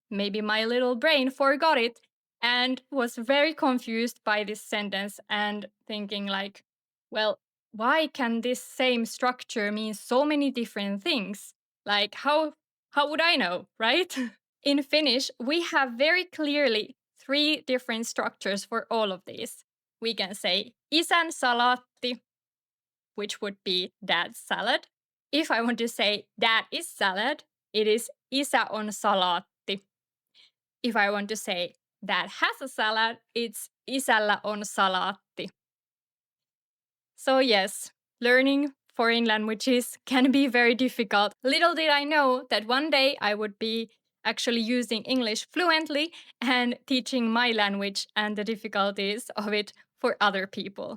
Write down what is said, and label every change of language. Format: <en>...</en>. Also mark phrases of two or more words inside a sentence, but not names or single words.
<en>Maybe my little brain forgot it and was very confused by this sentence and thinking like, well, why can this same structure mean so many different things? Like how would I know, right? In Finnish, we have very clearly three different structures for all of these. We can say</en> <fi>isän salaatti,</fi> <en>which would be dad's salad. If I want to say dad is salad, it is</en> <fi>isä on salaatti.</fi> <en>If I want to say dad has a salad, it's</en> <fi>isällä on salaatti.</fi> <en>So yes, learning foreign languages can be very difficult. Little did I know that one day I would be actually using English fluently and teaching my language and the difficulties of it for other people.</en>